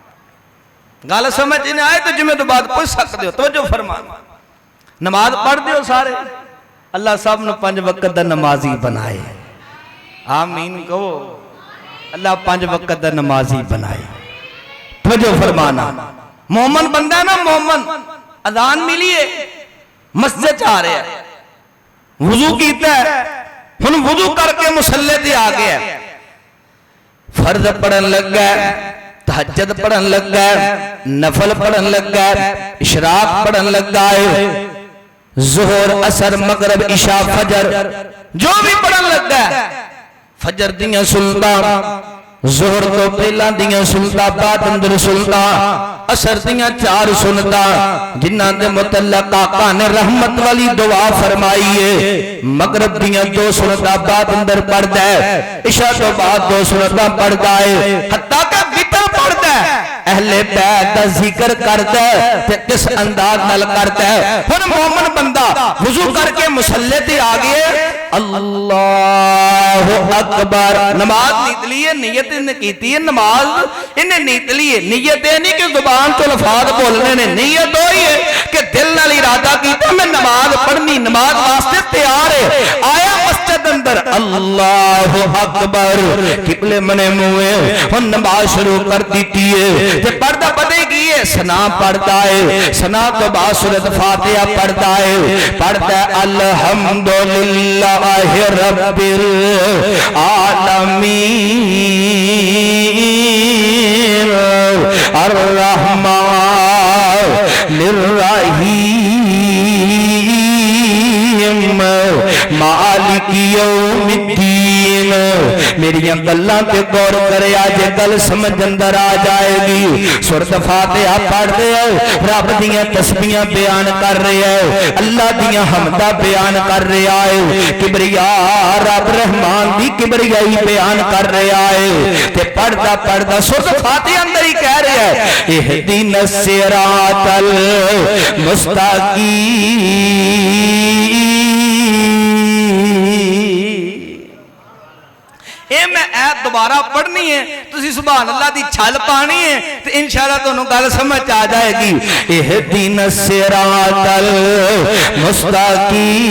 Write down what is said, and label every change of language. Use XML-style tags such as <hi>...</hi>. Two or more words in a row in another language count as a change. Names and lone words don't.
<pa>گل سمجھ نہیں آئے تو جمعے تو بعد پوچھ سکتے ہو توجہ فرمانا نماز پڑھ دیو سارے اللہ صاحب نے 5 وقت دا نمازی بنائے آمین کہو اللہ 5 وقت دا نمازی بنائے توجہ فرمانا مومن بندہ ہے نا مومن اذان ملی ہے مسجد چاہ رہے ہیں وضو کیتا ہے ہن وضو کر کے مصلی تے آ گیا فرض پڑھن لگ گیا تہجد پڑھن لگ گیا نفل پڑھن لگ گیا اشراق پڑھن لگ گیا ظہر عصر مغرب عشاء فجر جو بھی پڑھن لگ گیا فجر دیاں سنتاں ظہر تو پہلا دیاں سنتاں بعد اندر سنتاں عصر دیاں 4 سنتاں جنہاں دے متعلق آقا نے رحمت والی دعا فرمائی ہے مغرب دیاں 2 سنتاں بعد اندر پڑھدا ہے عشاء تو بعد 2 سنتاں پڑھدا ہے حتیٰ کہ وتر پڑھدا ہے اہل بیت دا ذکر کردا ہے تے کس انداز نال کردا ہے ہن مومن بندہ وضو کر کے مصلی تے آ گئے</pa> <ar>اللہ اکبر</ar> <pa>نماز نیت لیے نیت نے کیتی ہے نماز انہیں نیت لیے نیت ہے نہیں کہ زبان تو لفظ بولنے نے نیت ہوئی ہے کہ دل نال ارادہ کیتا میں نماز پڑھنی نماز واسطے تیار ہے آیا مسجد اندر</pa> <ar>اللہ اکبر</ar> <pa>قبلے منے منہ ہن نماز شروع کر دیتی ہے تے پڑھدا پتہ کی ہے ثنا پڑھدا ہے ثنا تو بعد سورۃ فاتحہ پڑھدا ہے پڑھدا ہے</pa> <ar>الحمدللہ رب العالمین الرحمن الرحیم مالک یوم الدین</ar> <pa>میری گلاں تے غور کرے آج گل سمجھ اندر آ جائے گی سورۃ فاتحہ پڑھ دے رب دیاں تسبیحاں بیان کر رہے ہے اللہ دیاں حمداں بیان کر رہا ہے کبریاء رب رحمان دی کبریائی بیان کر رہا ہے تے پڑھدا پڑھدا سورۃ فاتحہ اندر ہی کہہ رہا ہے</pa> <ar>اہدنا الصراط المستقیم</ar> <pa>اے میں ایت دوبارہ پڑھنی ہے تسی</pa> <ar>سبحان اللہ</ar> <pa>دی چھل پانی ہے تو انشاءاللہ تو انہوں گل سمجھ آ جائے گی</pa> <ar>اہدنا الصراط المستقیم</ar>